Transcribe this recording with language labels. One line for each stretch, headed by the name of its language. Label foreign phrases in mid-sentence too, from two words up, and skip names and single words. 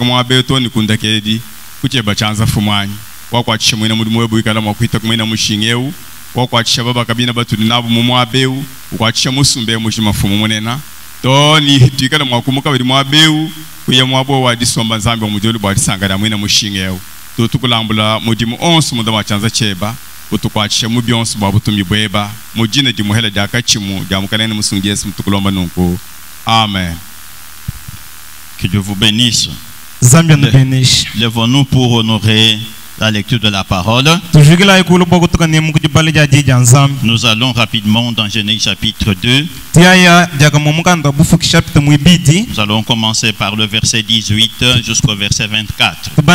Luba-Lulua: kama wabeto ni kundakedi kucheba chanza fumwanyi wakwachisha mwina mudimu webu ikala mwakuita kumwina mushingeu wakwachisha baba kabina batuli nabu mumwabeu ukwachisha musumbe mushima fumu mwenena to ni hitu ikala mwakumuka bidi mwabeu kuya mwabo wadisomba nzambi wa mudolo bwadisangada mwina mushingeu tutukulambula mudimu onsu munda machanza cheba utukwachisha mu byonse babutumi bweba mujine di muhela dakachimu jamukanene musungi Yesu mtukulomba nunku amen.
French: Que Dieu vous bénisse. Lèvons-nous pour honorer la lecture de la parole. Nous allons rapidement dans Genèse chapitre 2. Nous allons commencer par le verset 18 jusqu'au verset 24.